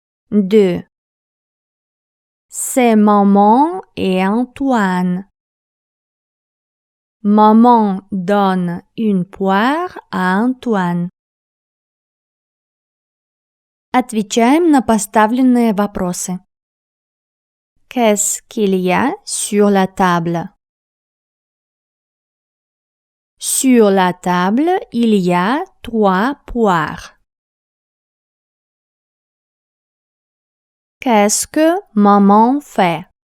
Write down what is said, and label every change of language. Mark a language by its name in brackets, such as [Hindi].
[French] 2. C'est maman et Antoine. Maman donne une poire à Antoine. [Russian] Отвечаем на поставленные вопросы. [French] Qu'est-ce qu'il y a sur la table? Sur la table, il y a 3 poires. Qu'est-ce que maman fait?